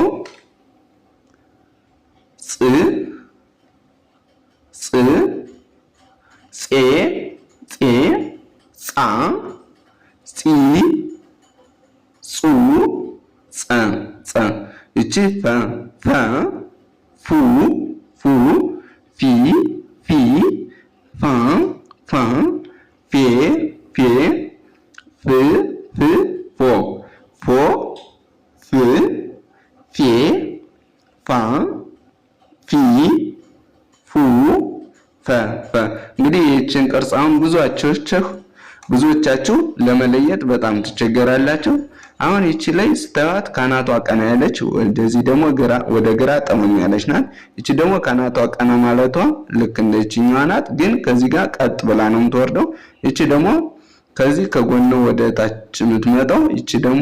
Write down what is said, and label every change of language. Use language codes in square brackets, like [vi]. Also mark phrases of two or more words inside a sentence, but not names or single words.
[am] ጽ ጽ ጼ ጼ ጻ ጺ ጹ ጸ ጸ እቺ ፈ ፈ ፉ ፉ ፊ ፊ ፋ ፋ ፌ ፌ ፍ ፍ ፎ ፎ ፍ ፌ ፋ ፊ ፉ ፈ ፈ እንግዲህ ይህችን ቅርጽ አሁን ብዙዎቻችሁ ለመለየት በጣም ትቸገራላችሁ። አሁን ይቺ ላይ ስተዋት ካናቷ ቀና ያለች፣ ወደዚህ ደግሞ ወደ ግራ ጠመም ያለች ናት። ይቺ ደግሞ ካናቷ ቀና ማለቷ ልክ እንደዚህኛዋ ናት፣ ግን ከዚህ ጋር ቀጥ ብላ ነው የምትወርደው። ይቺ ደግሞ ከዚህ ከጎን ወደ ታች የምትመጣው፣ ይቺ ደግሞ